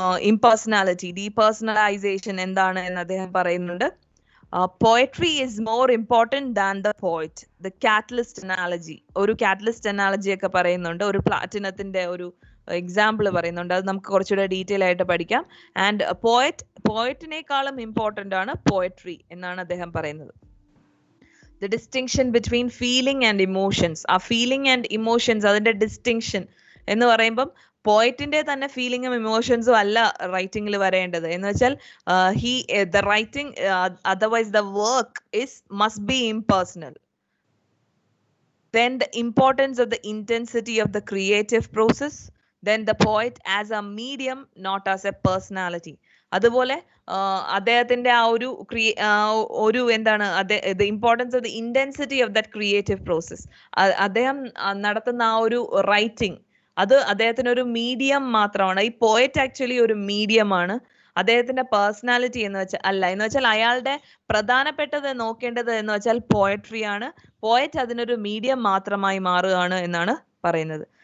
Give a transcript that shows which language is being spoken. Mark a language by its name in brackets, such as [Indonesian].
[Malayalam] impersonality, depersonalization എന്താണ് എന്ന് അദ്ദേഹം പറയുന്നുണ്ട്. [English] Poetry is more important than the poet. The catalyst analogy, [Malayalam] ഒരു [English] catalyst analogy [Malayalam] ഒക്കെ പറയുന്നുണ്ട്. ഒരു പ്ലാറ്റിനത്തിന്റെ ഒരു എക്സാമ്പിൾ പറയുന്നുണ്ട്. അത് നമുക്ക് കുറച്ചുകൂടെ ഡീറ്റെയിൽ ആയിട്ട് പഠിക്കാം. ആൻഡ് പോയറ്റിനേക്കാളും ഇമ്പോർട്ടന്റ് ആണ് പോയട്രി എന്നാണ് അദ്ദേഹം പറയുന്നത്. [English] The distinction between feeling and emotions. [Malayalam] ആ ഫീലിംഗ് ആൻഡ് ഇമോഷൻസ്, അതിന്റെ ഡിസ്റ്റിങ്ഷൻ എന്ന് പറയുമ്പം പോയറ്റിന്റെ തന്നെ ഫീലിംഗും ഇമോഷൻസും അല്ല റൈറ്റിംഗിൽ വരേണ്ടത്. എന്ന് വെച്ചാൽ [English] the writing, otherwise the work must be impersonal. Then the importance of the intensity of the creative process. Then the poet as a medium, not as a personality. [Malayalam] അതുപോലെ അദ്ദേഹത്തിന്റെ ആ ഒരു എന്താണ് [English] the importance of the intensity of that creative process. [Malayalam] അദ്ദേഹം നടത്തുന്ന ആ ഒരു writing, അത് അദ്ദേഹത്തിന് ഒരു മീഡിയം മാത്രമാണ്. ഈ പോയറ്റ് ആക്ച്വലി ഒരു മീഡിയം ആണ്. അദ്ദേഹത്തിന്റെ പേഴ്സണാലിറ്റി എന്ന് വെച്ചാൽ അല്ല. എന്ന് വെച്ചാൽ അയാളുടെ പ്രധാനപ്പെട്ടത് നോക്കേണ്ടത് എന്ന് വെച്ചാൽ പോയട്രി ആണ്. പോയറ്റ് അതിനൊരു മീഡിയം മാത്രമായി മാറുകയാണ് എന്നാണ് പറയുന്നത്.